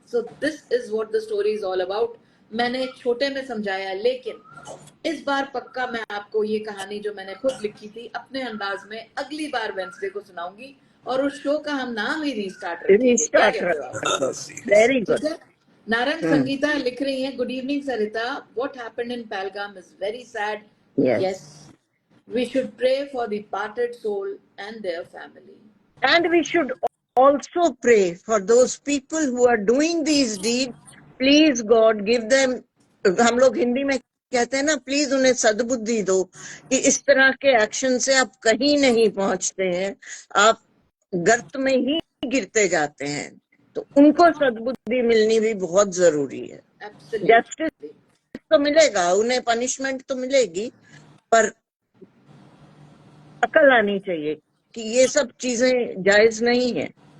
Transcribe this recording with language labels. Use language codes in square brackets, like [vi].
[en] So this is what the story is all about. [hi] मैंने छोटे में समझाया, लेकिन इस बार पक्का मैं आपको ये कहानी जो मैंने खुद लिखी थी अपने अंदाज में अगली बार वेंसडे को सुनाऊंगी, और उस शो का हम नाम ही रीस्टार्ट रखेंगे. क्या रीस्टार्ट. कहते हो आप? [en] Very good. [hi] ठीक है. [en] Narayan Sangeeta [hi] लिख रही हैं, [en] Good evening Sarita, what happened in Pahalgam is very sad. Yes, we should pray for the parted soul and their family. And we should also pray for those people who are doing these deeds. Please God give them, [hi] हम लोग हिंदी में कहते हैं ना, please उन्हें सद्बुद्धि दो कि इस तरह के एक्शन से आप कहीं नहीं पहुंचते हैं, आप गर्त में ही गिरते जाते हैं. तो उनको सद्बुद्धि मिलनी भी बहुत जरूरी है. जस्टिस तो मिलेगा, उन्हें पनिशमेंट तो मिलेगी, पर अकल आनी चाहिए कि ये सब चीजें जायज नहीं है.